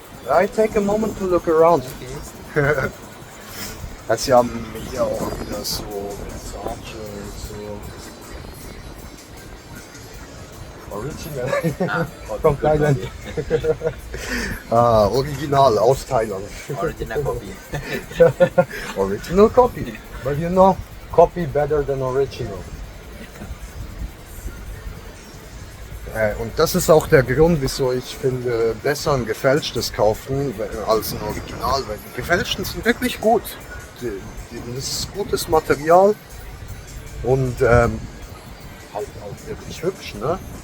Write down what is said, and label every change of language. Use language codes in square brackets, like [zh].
[en] I take a moment to look around. [de] Sie haben hier auch wieder so Versace und so. [en] Original. From Thailand. [de] Original aus Thailand. [en] Original copy. Original copy. But you know, copy better than original. [de] Und das ist auch der Grund, wieso ich finde, besser ein gefälschtes kaufen als ein Original. Weil die gefälschten sind wirklich gut. Das ist gutes Material und halt auch wirklich hübsch, ne?